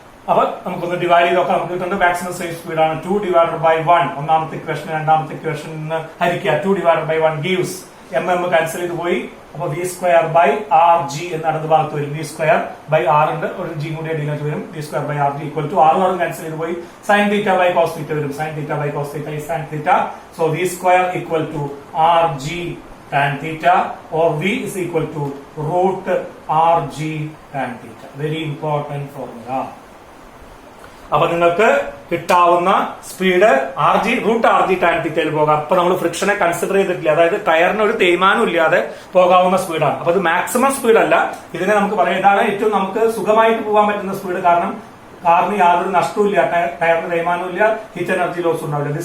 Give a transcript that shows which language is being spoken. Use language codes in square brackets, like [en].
[ml] അപ്പൊ നമുക്കൊന്ന് ഡിവൈഡ് ചെയ്ത് നോക്കാം. നമുക്ക് കിട്ടുന്നത് മാക്സിമം സേഫ് സ്പീഡ് ആണ് 2 ഡിവൈഡഡ് ബൈ 1. ഒന്നാമത്തെ ഇക്വേഷൻ രണ്ടാമത്തെ ഇക്വേഷൻ ഹരിക്കുക. [en] 2 divided by 1 gives [ml] M cancel ചെയ്ത് പോയി. അപ്പൊ V square by R G എന്ന് അടുത്ത ഭാഗത്ത് വരും. വി സ്ക്വയർ ബൈ ആർ ഉണ്ട്, ഒരു ജി കൂടി അടിയിലേക്ക് വരും. V square by R G equal to R cancel ചെയ്ത് പോയി. [en] Sine theta by cos theta വരും. Sine theta [ml] by cos theta is sine theta. [en] So V square equal to R G tan theta or V is equal to root RG tan theta. Very important formula. [ml] അപ്പൊ നിങ്ങൾക്ക് കിട്ടാവുന്ന speed √RG tan തീറ്റയിൽ പോകാം. അപ്പൊ നമ്മൾ ഫ്രിക്ഷനെ consider ചെയ്തിട്ടില്ല, അതായത് ടയറിന് ഒരു തേയ്മാനം ഇല്ലാതെ പോകാവുന്ന സ്പീഡാണ്. അപ്പൊ ഇത് മാക്സിമം സ്പീഡ് അല്ല, ഇതിനെ നമുക്ക് പറയാം ഇതാണ് ഏറ്റവും നമുക്ക് സുഖമായിട്ട് പോകാൻ പറ്റുന്ന സ്പീഡ്. കാരണം കാറിന് യാതൊരു നഷ്ടവും ഇല്ല, ടയറിന് തേയ്മാനവും ഇല്ല, ഹീറ്റ് എനർജി ലോസ് ഉണ്ടാവില്ല.